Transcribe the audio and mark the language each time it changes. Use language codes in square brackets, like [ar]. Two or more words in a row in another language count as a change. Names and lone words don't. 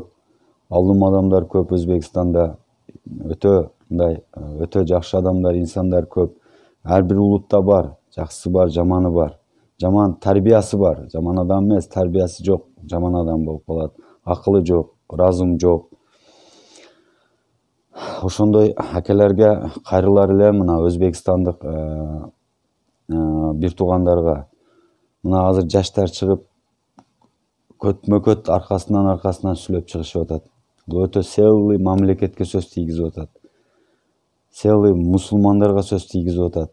[uz] Olim odamlar ko'p O'zbekistonda. O'ta yaxshi odamlar, insonlar ko'p. Har bir ulutda bor, yaxshisi bor, yomoni bor. Yomon tarbiyasi bor. Yomon odam emas, tarbiyasi yo'q, yomon odam bo'lib qoladi. Aqli yo'q, razum yo'q. [ky] ошондой акелерге кайрылар эле мына өзбекстандык бир туугандарга. Мына азыр жаштар чыгып көтмө-көт аркасынан сүйлөп чыгышып атат. Бул өтө сыйлуу мамлекетке сөз тийгизип атат. Сыйлуу мусулмандарга сөз тийгизип атат.